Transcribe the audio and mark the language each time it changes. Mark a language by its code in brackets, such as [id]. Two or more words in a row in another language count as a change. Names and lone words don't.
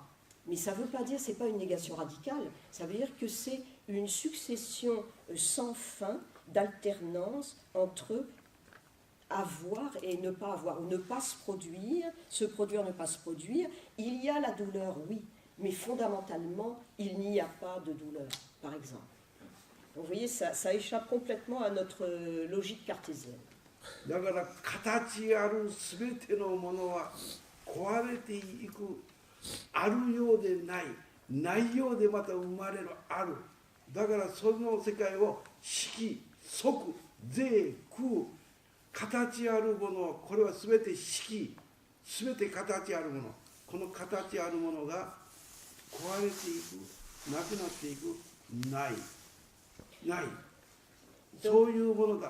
[fr] Mais ça ne veut pas dire, ce n'est pas une négation radicale, ça veut dire que c'est une succession sans fin d'alternance entre avoir et ne pas avoir, ou ne pas se produire, ne pas se produire. Il y a la douleur, oui, mais fondamentalement, il n'y a pas de douleur, par exemple. Donc, vous voyez, ça échappe complètement à notre logique cartésienne. [ja] だから形あるすべてのものは壊れていく、あるようでない、ないようでまた生まれる、ある。だからその世界を色、即、税、空、形あるもの、これはすべて色、すべて形あるもの、この形あるものが壊れていく、なくなっていく、ない、ない、そういうものだ。